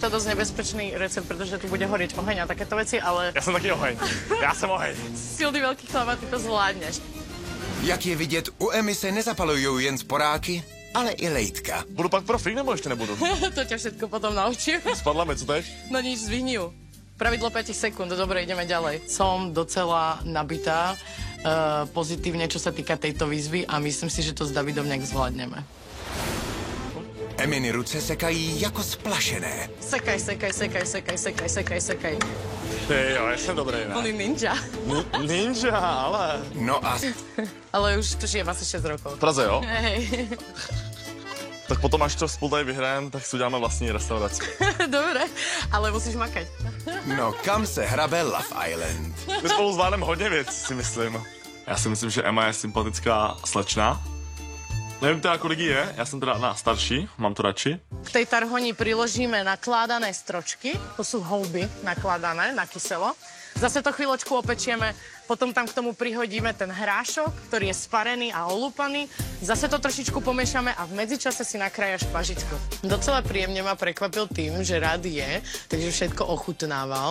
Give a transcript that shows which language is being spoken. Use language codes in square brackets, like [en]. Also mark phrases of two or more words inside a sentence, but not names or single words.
[cs] To je dost nebezpečný recept, protože tu bude hořet oheň a takéto věci, ale... Já jsem taky oheň. Já jsem oheň. Silný velký chlap a ty to zvládneš. Jak je vidět, u Emmy se nezapalujou jen sporáky, ale i lejtka. Budu pak profík, nebo ještě nebudu? [sk] To tě všetko potom naučím. [cs] Spadla mi, co teď? [sk] No nič, zvihni ju. Pravidlo 5 sekúnd, dobre, ideme ďalej. Som docela nabitá pozitívne, čo sa týka tejto výzvy a myslím si, že to s Davidom nejak zvládneme. [cs] Emminy ruce sekají jako splašené. [sk] Sekaj. [cs] Ty jo, já jsem dobrý, On ne? je ninja. Ninja, ale... No a [sk] Ale už to žijem asi 6 rokov. [cs] V Praze, jo? [sk] Hej. [cs] Tak potom, až to spolu tady vyhrajeme, tak si uděláme vlastní restauraci. [sk] Dobre, ale musíš makať. [cs] no kam se hrabe Love Island? My spolu zvládneme hodně věcí, si myslím. Já si myslím, že Emma je sympatická slečna. Nevím teda, kolik jí je, já jsem teda starší, mám to radši. [sk] K tej tarhoni priložíme nakladané stročky, to sú houby nakladané na kyselo. Zase to chvíľočku opečieme, potom tam k tomu prihodíme ten hrášok, ktorý je sparený a olúpaný. Zase to trošičku pomiešame a v medzičase si nakrájaš pažičku. Docela príjemne ma prekvapil tým, že rád je, takže všetko ochutnával.